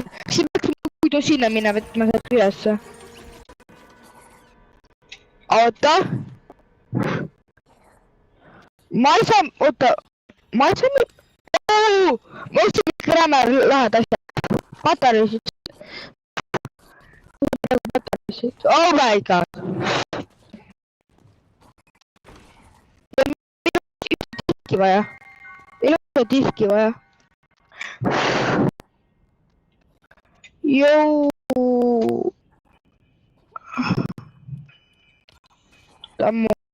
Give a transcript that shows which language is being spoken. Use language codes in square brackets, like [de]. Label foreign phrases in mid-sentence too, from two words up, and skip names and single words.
[et] Siis peaks puidu sinna minna võtma sealt ülesse. Oota. Ma ei saa ma ostsin Grammer lahed asjad. Patareisid. [en] Oh my god. [et] Ei ole diski vaja. Jou. Tammu.